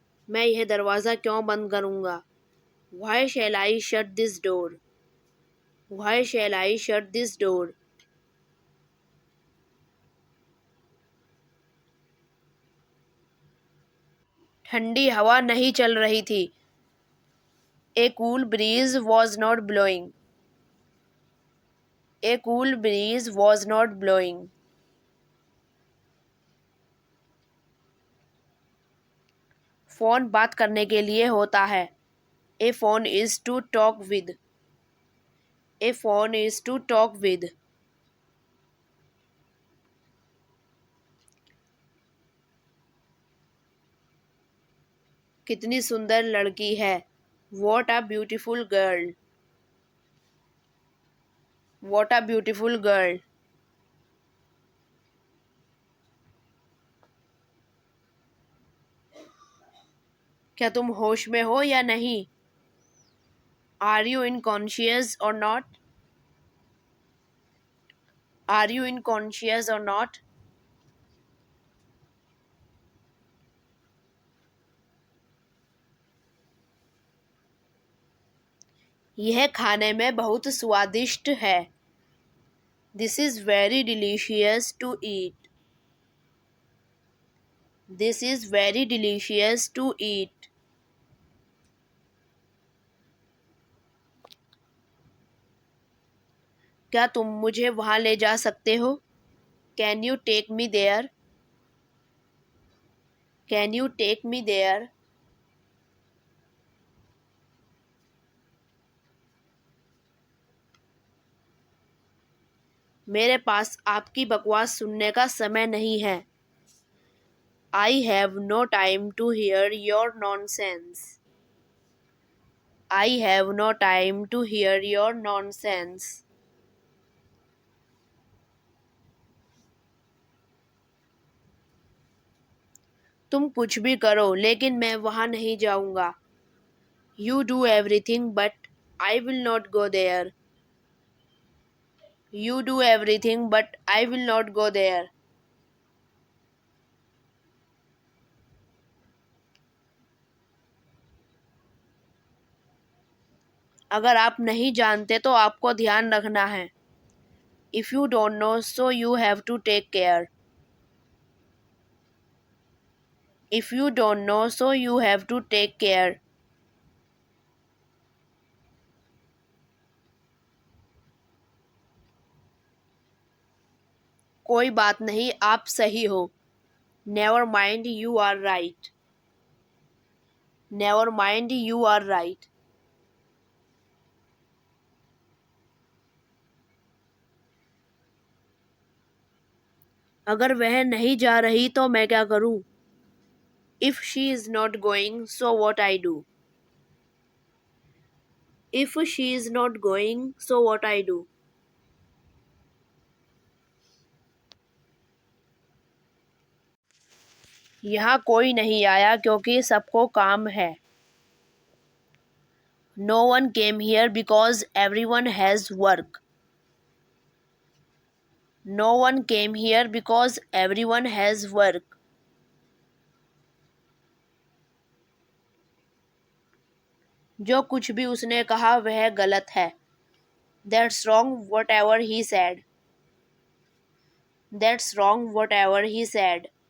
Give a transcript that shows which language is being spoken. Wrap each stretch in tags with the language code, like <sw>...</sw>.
<hi>मैं यह दरवाज़ा क्यों बंद करूँगा?</hi> <en>Why shall I shut this door? Why shall I shut this door?</en> <hi>ठंडी हवा नहीं चल रही थी.</hi> <en>A cool breeze was not blowing. A cool breeze was not blowing.</en> <hi>Phone बात करने के लिए होता है.</hi> <en>A phone is to talk with. A phone is to talk with.</en> <hi>कितनी सुंदर लड़की है.</hi> <en>What a beautiful girl. What a beautiful girl.</en> <hi>क्या तुम होश में हो या नहीं?</hi> <en>Are you unconscious or not? Are you unconscious or not?</en> <hi>यह खाने में बहुत स्वादिष्ट है.</hi> <en>This is very delicious to eat. This is very delicious to eat.</en> <hi>क्या तुम मुझे वहाँ ले जा सकते हो?</hi> <en>Can you take me there? Can you take me there?</en> <hi>मेरे पास आपकी बकवास सुनने का समय नहीं है.</hi> <en>I have no time to hear your nonsense. I have no time to hear your nonsense.</en> <hi>तुम कुछ भी करो लेकिन मैं वहाँ नहीं जाऊँगा.</hi> <en>You do everything but I will not go there. You do everything but I will not go there.</en> <hi>अगर आप नहीं जानते तो आपको ध्यान रखना है.</hi> <en>If you don't know so you have to take care. If you don't know so you have to take care.</en> <hi>कोई बात नहीं, आप सही हो.</hi> <en>Never mind, you are right. Never mind, you are right.</en> <hi>अगर वह नहीं जा रही तो मैं क्या करूं?</hi> <en>If she is not going, so what I do? If she is not going, so what I do?</en> <hi>यहाँ कोई नहीं आया क्योंकि सबको काम है.</hi> <en>No one came here because everyone has work. No one came here because everyone has work.</en> <hi>जो कुछ भी उसने कहा वह गलत है.</hi> <en>That's wrong whatever he said. That's wrong whatever he said.</en>